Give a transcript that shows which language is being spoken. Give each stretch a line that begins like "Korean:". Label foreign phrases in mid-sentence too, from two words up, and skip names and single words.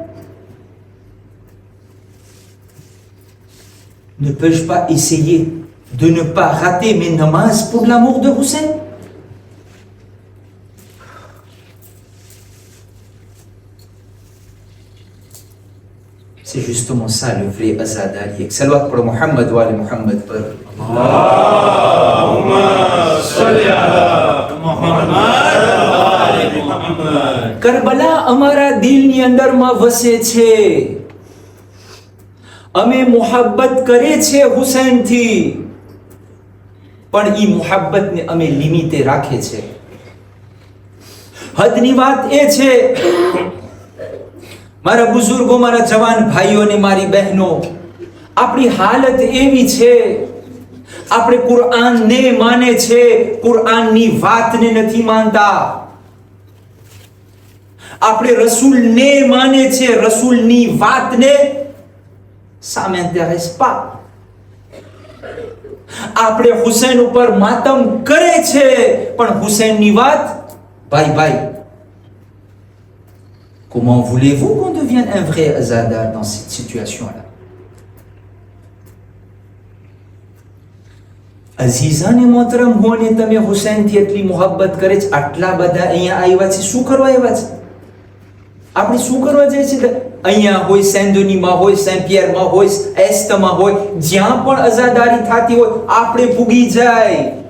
French: Ne peux-je pas essayer de ne pas rater mes namazs pour l'amour de Hussein? C'est justement ça le vrai azadari.
Arabic: Salawat pour محمد وآل محمد. اللهم صل على محمد وآل محمد.
Gujarati: કરબલા અમારા દિલની અંદરમાં વસે છે. અમે મોહબ્બત કરે છે હુસૈનથી, પણ ઈ મોહબ્બતને અમે લિમિટે રાખે છે. હદની વાત એ છે, મારા બુઝુર્ગો, મારા જવાન ભાઈઓ અને મારી બહેનો, આપણી હાલત એવી છે, આપણે કુરઆનને માને છે, કુરઆનની વાતને નથી માનતા. આપણે રસૂલને માને છે, રસૂલની વાતને
French: ça m'intéresse pas.
Gujarati: આપણે હુસૈન ઉપર માતમ કરે છે, પણ હુસૈનની વાત ભાઈ ભાઈ.
French: Comment voulez-vous qu'on devienne un vrai azadar dans cette situation-là?
Urdu: عزیزانِ محترم,
Gujarati: હું અને તમે હુસૈનથી એટલી મોહબ્બત કરે છે, આટલા બધા અહીંયા આવ્યા છે, શું કરવા આવ્યા છે? આપણે શું કરવા જાય છે? અહીંયા હોય, સેન્ડોનીમાં હોય, સેન્ટ પિયરમાં હોય, એસ્ટમાં હોય, જ્યાં પણ અઝાદારી થતી હોય, આપણે પૂગી જાય.